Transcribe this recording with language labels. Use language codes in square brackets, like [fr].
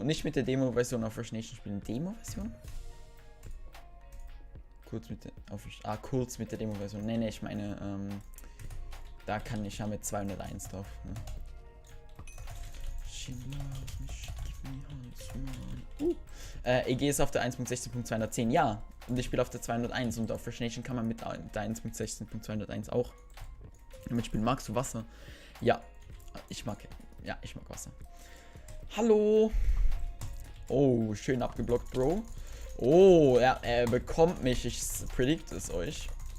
[de] Nicht mit der Demo-Version auf Rush Nation spielen. Demo-Version? Kurz mit der Demo-Version. Nee, ich meine, da kann ich ja mit 201 drauf. Ne? [en] She loves me, she give me all this money. [de] EG ist auf der 1.16.210, ja. Und ich spiele auf der 201 und auf Rush Nation kann man mit der 1.16.201 auch mitspielen. Magst du Wasser? Ja, ich mag Wasser. Hallo. Oh, schön abgeblockt, Bro. Oh, ja, er bekommt mich. Ich predict es euch.